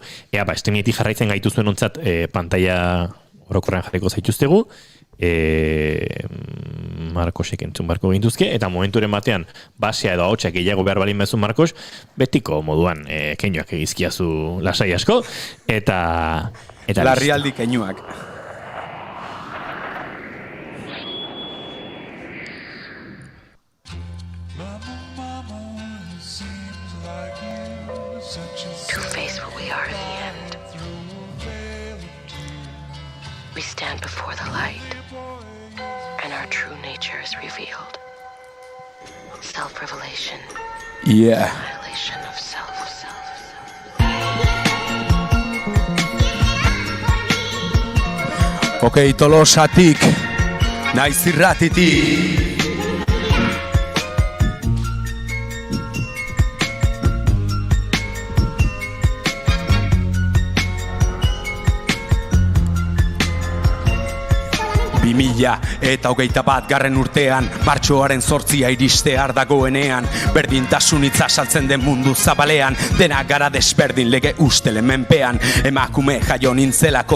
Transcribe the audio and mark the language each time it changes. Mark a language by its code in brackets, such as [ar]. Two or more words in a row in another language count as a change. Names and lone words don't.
[eu] Estrenietik jarraitzen gaituzuen ontzat pantalla orokorrean jarriko zaituztegu, Marcosek entzun barko gintuzke, eta momenturen batean basea edo ahotsak gehiago behar balin bezu Marcos, betiko moduan keinoak egizkiazu lasai asko, eta larrialdi keinuak. [en] To face what we are in the end, we stand before the light, and our true nature is revealed. Self-revelation. Yeah. Annihilation of self. [eu] Okei, Tolosatik, naiz irratitik. Eta 21 urtean, martxoaren 8 iristear dagoenean, berdintasun hitza saltzen den mundu zabalean, dena gara desberdin lege ustelen menpean, emakume jaio nintzelako,